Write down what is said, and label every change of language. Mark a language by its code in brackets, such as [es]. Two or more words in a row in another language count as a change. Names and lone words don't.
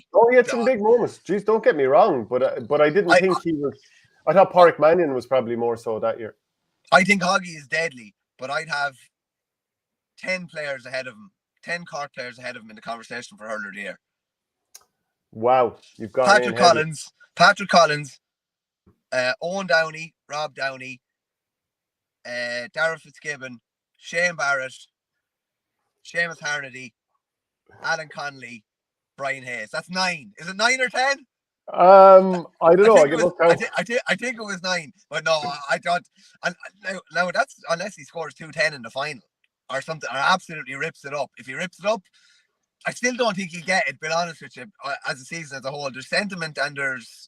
[en] Oh, he had some big moments. Jeez, don't get me wrong, but I didn't think he was. I thought Pádraig Mannion was probably more so that year. I think Hoggy is deadly, but I'd have 10 players ahead of him, 10 Cork players ahead of him in the conversation for hurler of the year. Wow, you've got Patrick Collins, Owen Downey, Rob Downey, Darragh Fitzgibbon, Shane Barrett, Seamus Harnedy, Alan Connolly, Brian Hayes. That's 9. Is it 9 or 10? I don't know. I think it was 9, but no, I thought. Now that's unless he scores 210 in the final or something, or absolutely rips it up. If he rips it up, I still don't think he'll get it. Being honest with you, as a season as a whole, there's sentiment and there's